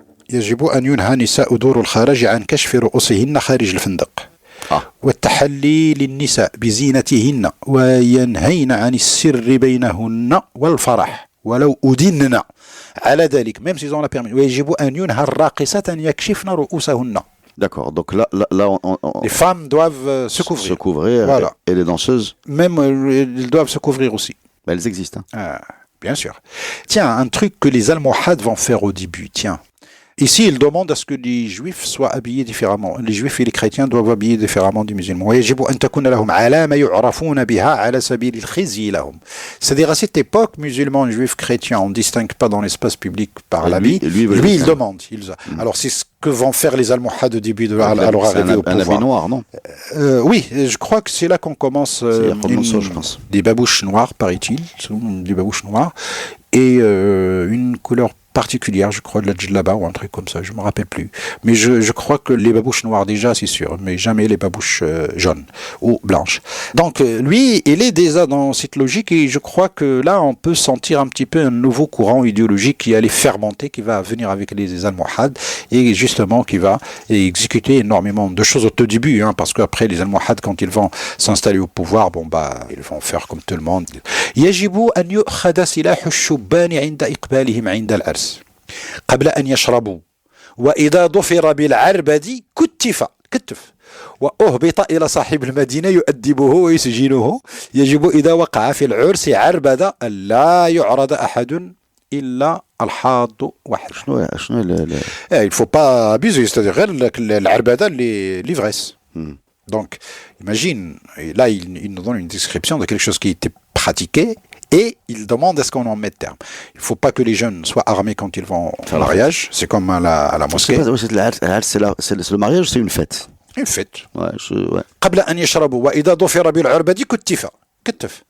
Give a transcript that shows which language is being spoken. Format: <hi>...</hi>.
<ar>يجب أن ينهى نساء دور الخارج عن كشف رؤوسهن خارج الفندق والتحلي للنساء بزينتهن وينهين عن السر بينهن والفرح ولو أدنن على ذلك</ar> <fr>même s'ils ont la permis.</fr> <ar>ويجب أن ينهى الراقصات أن يكشفن رؤوسهن.</ar> <fr>D'accord. Donc là Les femmes doivent se couvrir. Se couvrir. Voilà. Et les danseuses, Même ils doivent se couvrir aussi. ben, elles existent. Hein. Ah, bien sûr. Tiens, un truc que les Almohades vont faire au début, tiens. Ici, ils demandent à ce que les juifs soient habillés différemment. Les juifs et les chrétiens doivent habiller différemment des musulmans.</fr> <ar>ويجب أن تكون لهم علامة يعرفون بها على سبيل الخزي لهم.</ar> <fr>C'est-à-dire, à cette époque, musulmans, juifs, chrétiens, on ne distingue pas dans l'espace public par l'habit. Lui, il demande. Alors, c'est ce que vont faire les Almohades au début de leur arrivée au pouvoir. Un habit noir, non? Oui, je crois que c'est là qu'on commence je pense. des babouches noires, paraît-il, des babouches noires, et une couleur particulière, je crois, de la djellaba ou un truc comme ça, je me rappelle plus. Mais je crois que les babouches noires déjà, c'est sûr, mais jamais les babouches jaunes ou blanches. Donc lui, il est déjà dans cette logique et je crois que là, on peut sentir un petit peu un nouveau courant idéologique qui allait fermenter, qui va venir avec les Almohades et justement qui va exécuter énormément de choses au tout début, hein, parce qu'après les Almohades, quand ils vont s'installer au pouvoir, bon bah, ils vont faire comme tout le monde.</fr> <ar>يجب أن يؤخذ سلاح الشبان عند إقبالهم عند العرس قبل أن يشربوا وإذا ظفر بالعربد كتف وأهبط إلى صاحب المدينة يؤدبه ويسجنه يجب إذا وقع في العرس عربد ألا يعرض أحد إلا الحاض واحد.</ar> <fr>Il faut pas abuser, c'est-à-dire العربدة l'ivresse. Donc, imagine, et là, il nous donne une description de quelque chose qui était pratiqué et il demande à ce qu'on en mette terme. Il ne faut pas que les jeunes soient armés quand ils vont au mariage. C'est comme à la mosquée. C'est le mariage, c'est une fête. Une fête. Ouais.</fr> <ar>قبل أن يشربوا وإذا ظفر بالعربد كتف.</ar>